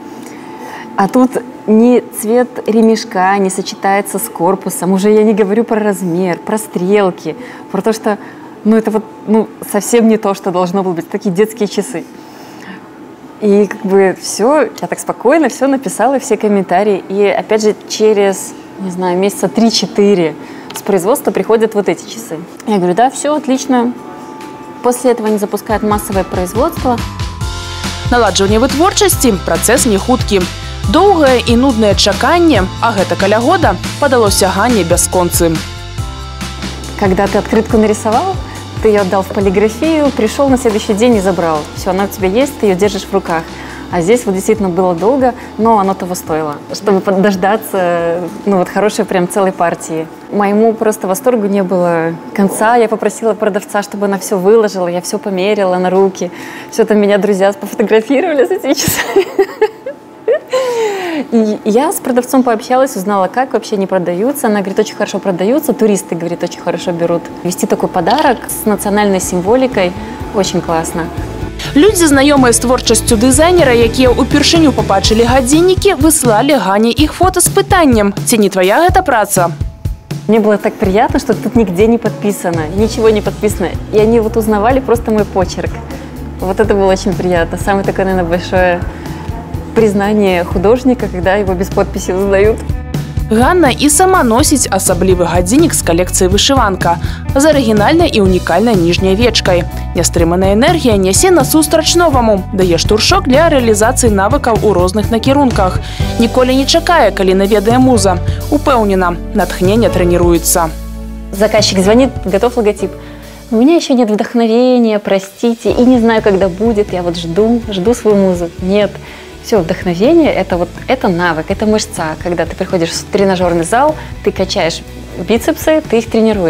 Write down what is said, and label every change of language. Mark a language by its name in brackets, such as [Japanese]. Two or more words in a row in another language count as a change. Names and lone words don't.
[Russian] А тут ни цвет ремешка не сочетается с корпусом, уже я не говорю про размер, про стрелки, про то, что ну, это вот ну, совсем не то, что должно было быть, такие детские часы. И как бы все, я так спокойно все написала, все комментарии. И опять же через, не знаю, месяца 3-4 с производства приходят вот эти часы. Я говорю, да, все отлично. После этого они запускают массовое производство. [Belarusian] Наладжванне вытворчасці працэс не хуткі. Доўгае і нуднае чаканне, а гэта каля года, падалося Ганне бясконцым. [Russian] Когда ты открытку нарисовал, ты ее отдал в полиграфию, пришел на следующий день и забрал. Все, она у тебя есть, ты ее держишь в руках. А здесь вот действительно было долго, но оно того стоило, чтобы дождаться ну, вот хорошей прям целой партии. Моему просто восторгу не было конца. Я попросила продавца, чтобы она все выложила, я все померила на руки. Все там меня друзья пофотографировали за эти часы. И я с продавцом пообщалась, узнала, как вообще они продаются. Она говорит, очень хорошо продаются, туристы, говорит, очень хорошо берут. Вести такой подарок с национальной символикой очень классно. [Belarusian] Людзі, знаёмыя з творчасцю дызайнера, якія ўпершыню пабачылі гадзіннікі, выслалі Гане іх фота з пытаннем: ці не твоя гэта праца? [Russian] Мне было так приятно, что тут нигде не подписано, ничего не подписано. И они вот узнавали просто мой почерк. Вот это было очень приятно. Самое такое, наверное, большое признание художника, когда его без подписи узнают. [Belarusian] Ганна і сама носіць асаблівы гадзіннік з калекцыі вышыванка з арыгінальнай і унікальнай ніжняй вечкай. Нястрыманая энергія нясе насустрач новаму, дае штуршок для рэалізацыі навыкаў у розных накірунках. Ніколі не чакае, калі наведае муза. Упэўнена, натхнение тренируется. [Russian] Заказчик звонит, готов логотип. У меня еще нет вдохновения, простите, и не знаю, когда будет. Я вот жду свою музу. Нет. Все, вдохновение это навык, это мышца. Когда ты приходишь в тренажерный зал, ты качаешь бицепсы, ты их тренируешь.